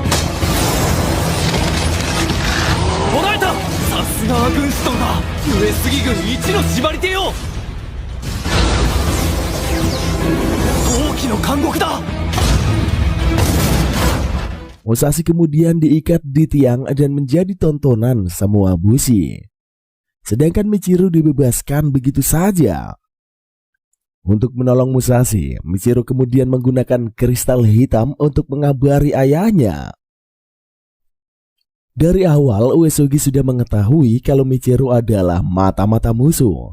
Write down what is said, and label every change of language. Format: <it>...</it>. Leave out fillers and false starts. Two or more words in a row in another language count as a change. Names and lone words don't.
<ja>捕らえた。さすがは軍師殿だ。上杉軍一の縛り手よ。陶器の監獄だ。</ja> <id>Musashi kemudian diikat di tiang dan menjadi tontonan semua Bushi. Sedangkan Michiru dibebaskan begitu saja. Untuk menolong Musashi, Michiru kemudian menggunakan kristal hitam untuk mengabari ayahnya. Dari awal, Uesugi sudah mengetahui kalau Michiru adalah mata-mata musuh.</id>